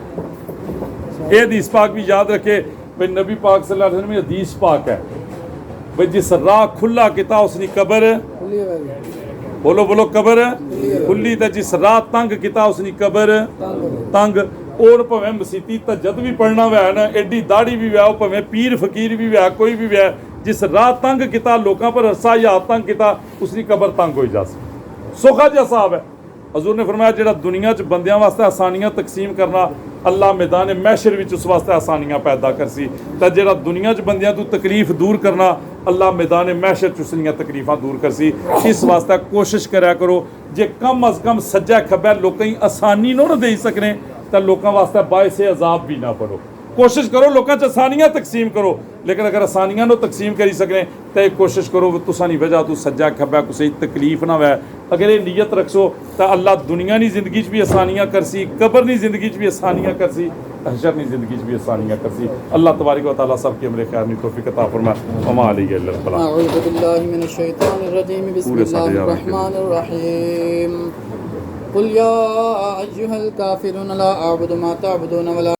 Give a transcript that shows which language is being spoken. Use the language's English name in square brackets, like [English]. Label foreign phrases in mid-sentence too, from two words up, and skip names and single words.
[Pahari-Potwari] یہ حدیث پاک بھی یاد رکھے بھائی نبی پاک [Arabic] صلی اللہ علیہ وسلم [Pahari-Potwari] حدیث پاک ہے بھائی جس راہ کھلا کتا اس نے قبر، بولو بولو قبر کھلی، تے جس راہ تنگ کتا اس نے قبر تنگ۔ اور پویں مسیتی تجد بھی پڑھنا ہوا ہے نا، ایڈی داڑھی بھی ہوا ہے، پویں پیر فقیر بھی ہوا ہے، کوئی بھی ہوا ہے، جس راہ تنگ کتا لوکاں پر عرصہ یا تنگ کتا اس کی قبر تنگ ہوئی جا سی۔ سوکھا جا صاحب ہے۔ حضور نے فرمایا جڑا دنیا چ بندیاں واسطے آسانیاں تقسیم کرنا اللہ میدان محشر وچ اس واسطے آسانیاں پیدا کرسی، تے جڑا دنیا چ بندیاں تو تکلیف دور کرنا اللہ میدان محشر چ اسنیاں تکلیفاں دور کرسی۔ اس واسطے کوشش کریا کرو جے کم از کم سجے کھبے لوکاں آسانی نہ دے سکنے تے لوکاں واسطے باعث عذاب بھی نہ بنو۔ کوشش کرو لوکاں چ آسانیاں تقسیم کرو، لیکن اگر آسانیاں نو تقسیم کری سکنے تو کوشش کرو تساں دی وجہ تو سجا کھبا کسی تکلیف نہ ہوئے۔ اگر یہ نیت رکھسو تو اللہ دنیا نی زندگی چ بھی آسانیاں کرسی، قبر نی زندگی چ بھی آسانیاں کرسی، حشر نی زندگی چ بھی آسانیاں کرسی۔ اللہ تبارک و تعالیٰ سب کی عمر خیر نی توفیق عطا فرمائے۔ [Arabic] وما علیہ الا البلاغ۔ اعوذ باللہ من الشیطان الرجیم، بسم اللہ الرحمن الرحیم۔ قل یا ایھا الکافرون لا اعبد ما تعبدون ولا